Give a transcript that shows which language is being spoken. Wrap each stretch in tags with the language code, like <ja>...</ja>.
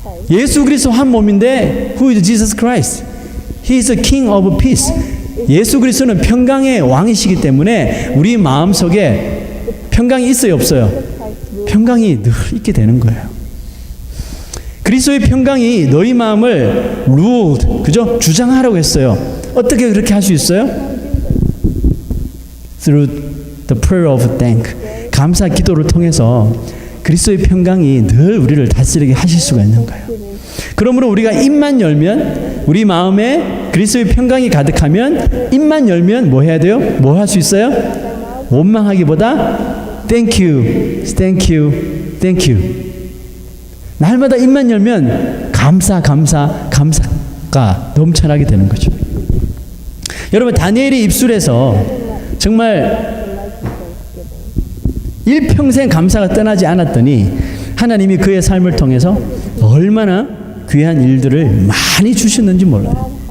<ko>예수 그리스도 한 몸인데</ko> <en>Who is Jesus Christ? He is the King of Peace.</en> <ko>예수 그리스도는 평강의 왕이시기 때문에 우리 마음속에 평강이 있어요, 없어요? 평강이 늘 있게 되는 거예요. 그리스도의 평강이 너희 마음을 ruled, 그죠? 주장하라고 했어요. 어떻게 그렇게 할 수 있어요?</ko> <en>Through the prayer of thank.</en> <ko>감사 기도를 통해서 그리스도의 평강이 늘 우리를 다스리게 하실 수가 있는 거예요. 그러므로 우리가 입만 열면, 우리 마음에 그리스도의 평강이 가득하면 입만 열면 뭐 해야 돼요? 뭐 할 수 있어요? 원망하기보다</ko> <en>thank you, thank you, thank you.</en> <ko>날마다 입만 열면 감사가 넘쳐나게 되는 거죠. 여러분, 다니엘의 입술에서 정말 일평생 감사가 떠나지 않았더니 하나님이 그의 삶을 통해서 얼마나 귀한 일들을 많이 주셨는지 몰라요.</ko>